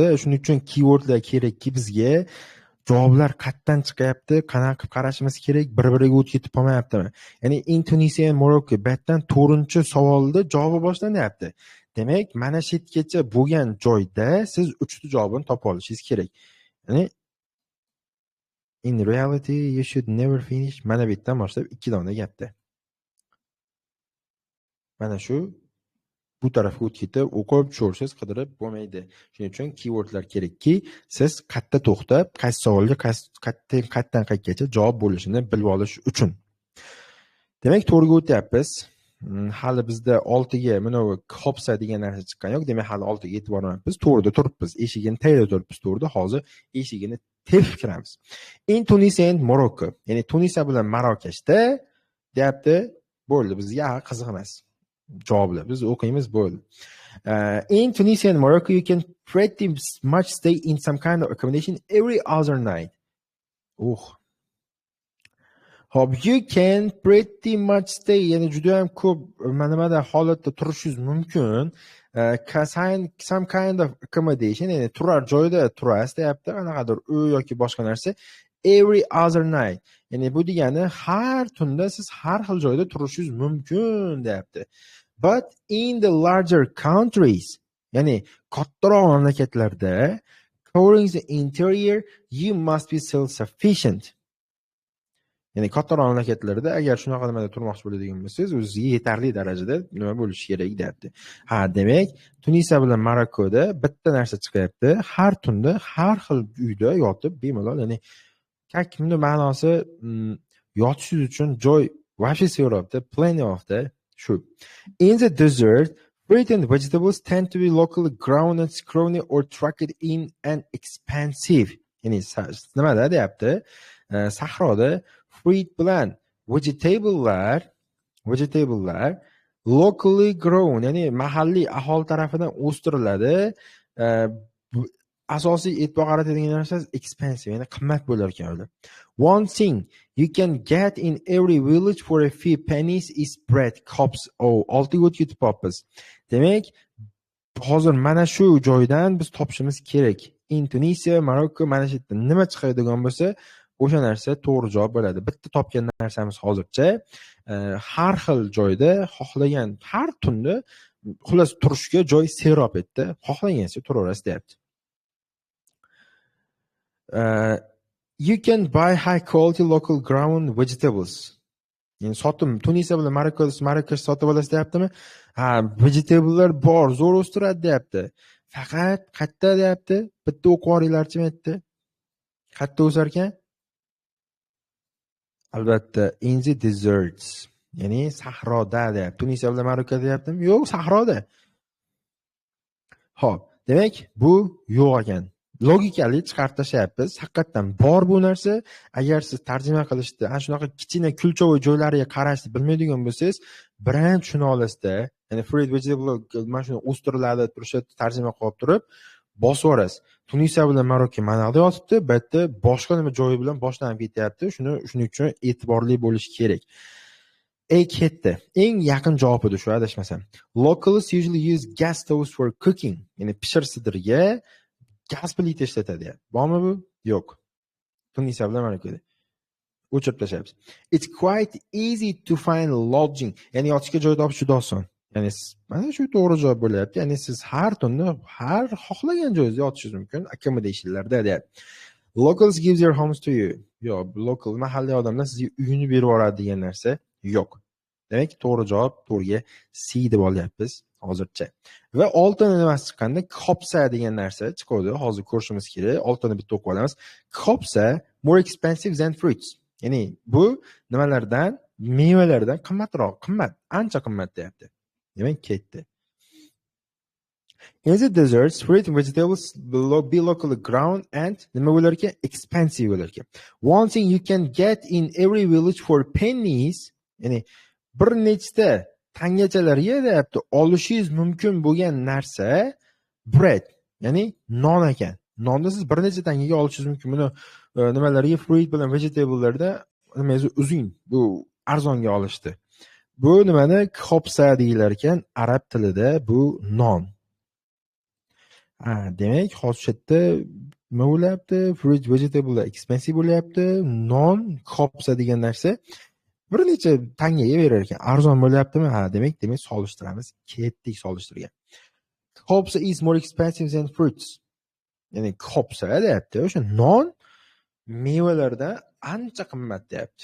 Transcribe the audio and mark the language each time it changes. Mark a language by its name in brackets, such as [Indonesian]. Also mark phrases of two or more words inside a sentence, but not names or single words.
[Uzbek] Shuning uchun keywordlar kerakki bizga. Javoblar qayerdan chiqyapti, qanaqa qilib qarashimiz kerak, bir-biriga o'tib ketib qolmayaptimi? Ya'ni [English] in Tunisia and Morocco [Uzbek] batdan 4-savolda javobi boshlanyapti. Demak, mana shu yergacha bo'lgan joyda siz 3 ta javobini topib olishingiz kerak. [English] Ya'ni in reality you should never finish. [Uzbek] Mana bu yerdan boshlab 2 dona gapda. Mana shu bu tarafga o'tib ketib, o'qib tushirsiz, qidirib bo'lmaydi. Shuning uchun keywordlar kerakki, siz qayerda to'xtab, qaysi savolga qayerdan qayergacha javob bo'lishini bilib olish uchun. Demak, to'g'riga o'tyapmiz. Hali bizda 6 ga mana bu Khopsa degan narsa chiqqan yo'q. Demak, hali 6 ga yetib bormayapmiz. To'g'rida turibmiz. Eshigini tayyorlab turibmiz to'g'rida. Hozir eshigini tepib kiramiz. [English] In Tunisia and Morocco. [Uzbek] Ya'ni Tunisiya bilan Marokashda deyapti. Bo'ldi, bizga qiziq emas. Javoblar biz o'qiymiz bo'ldi. [English] In Tunisia and Morocco you can pretty much stay in some kind of accommodation every other night. Hop, you can pretty much stay, [Uzbek] ya'ni juda ham ko'p nimada holatda turishingiz mumkin. [English] Some kind of accommodation, [Uzbek] ya'ni turar joyda turasiz deyapti, qanaqadir uy yoki boshqa narsa. [English] Every other night, [Uzbek] ya'ni bu degani har tunda siz har xil joyda turishingiz mumkin deyapti. [English] But in the larger countries, [Uzbek] ya'ni kattaroq mamlakatlarda, [English] covering the interior, you must be self-sufficient. [Uzbek] Ya'ni kattaroq mamlakatlarda agar shunaqa nimada turmoqchi bo'ladigan bo'lsangiz, o'zingizga yetarli darajada nima bo'lishi kerak deyapti. Ha, demak, Tunisiya bilan Marokkoda bitta narsa chiqyapti. Har tunda har xil uyda yotib bemalol, ya'ni kimni ma'nosi yotishingiz uchun joy вообще sevyapti, [English] plenty of [Uzbek] da shu. [English] In the desert, fruit and vegetables tend to be locally grown and scrawny or trucked in and expensive. [Uzbek] Ya'ni nimada deyapti? Sahroda fruit bilan vegetablelar [English] locally grown, [Uzbek] ya'ni mahalliy aholi tarafidan o'stiriladi. Asosiy e'tibor qaratadigan narsa expensive, ya'ni qimmat bo'lar ekan ular. [English] One thing you can get in every village for a few pennies is bread, cups, [Uzbek] oltigut yutib olibmiz. Demak, hozir mana shu joydan biz topishimiz kerak. [English] In Tunisia, Morocco, [Uzbek] mana shu yerda nima chiqadigan bo'lsa, o'sha narsa to'g'ri javob bo'ladi. Bitta topgan narsamiz hozircha har xil joyda xohlagan har tunda xullas turishga joy serob etdi. Xohlagancha turaverasiz deyapti. [English] You can buy high quality local grown vegetables. [Uzbek] Ya'ni sotim Tunisiya bilan Marokash sotib olasiz deyaptimi? Ha, vegetablelar bor, zo'r o'stiradi deyapti. Faqat qayerda deyapti? Bitta o'qib olinglarchi aytdi. Qayerda o'sar ekan? Albatta, [English] in the deserts. [Uzbek] Ya'ni sahroda deyapti. Tunisiya bilan Marokko deyaptimi? Yo'q, sahroda. Xo'p, demak, bu yo'q ekan. Logikali chiqarib tashlayapmiz. Haqiqatan bor bu narsa. Agar siz tarjima qilishda ana shunaqa kichkina kulchovoy joylariga qarashni bilmaydigan bo'lsangiz, birinchi tushuna olasizda, ya'ni [English] fruit vegetable [Uzbek] mana shuni o'stiriladi, turishda tarjima qilib turib, bosib yuborasiz. Tunisiya bilan Marokko mana yoqda yotibdi, bu yerda boshqa nima joyi bilan boshlanib ketyapti. Shuning uchun e'tiborli bo'lish kerak. Ketdi. Eng yaqin javob edi shu, adashmasam. [English] Locals usually use gas stoves for cooking. [Uzbek] Ya'ni pishirishdirga gaz plita ishlatadi. Bormi bu? Yo'q. Tunisiya bilan Marokkoda. O'chirib tashlaymiz. [English] It's quite easy to find lodging. [Uzbek] Ya'ni yotishga joy topish juda oson. Ya'ni mana shu to'g'ri javob bo'lyapti. Ya'ni siz har tunda har xohlagan joyingizda yotishingiz mumkin, accommodationlarda deyapti. [English] Locals gives their homes to you. [Uzbek] Yo'q, local mahalliy odamlar sizga uyini berib yuboradi degan narsa yo'q. Demak, to'g'ri javob to'rga C deb olyapmiz hozircha. Va oltin nimasi chiqqanda kopsa degan narsa chiqadi. Hozir ko'rishimiz kerak. Oltinni bitta o'qib olamiz. [English] Kopsa more expensive than fruits. [Uzbek] Ya'ni bu nimalardan? Mevalardan qimmatroq, ancha qimmat deyapti. Demak, ketdi. [English] In the deserts, fruit and vegetables will be locally grown and [Uzbek] nima bo'lar ekan? Expensive bo'lar ekan. [English] One thing you can get in every village for pennies, [Uzbek] ya'ni bir nechta tangachalarga deyapti, olishingiz mumkin bo'lgan narsa bread, ya'ni non ekan. Nonni siz bir necha tangaga olishingiz mumkin. Buni nimalarga fruit bilan vegetablelarda nimangizni uzing, bu arzonga olishdi. Bu nimani kopsa deylar ekan arab tilida, bu non. Demak, hozir yerda nima bo'lyapti? [English] Fruit vegetable expensive [Uzbek] bo'lyapti. Non kopsa degan narsa bir necha tangaga berar ekan. Arzon bo'lyaptimi? Demak, solishtiramiz. Ketdik solishtirgan. [English] Kopsa is more expensive than fruits. [Uzbek] Ya'ni kopsa deyapti. O'sha non mevalarda ancha qimmat deyapti.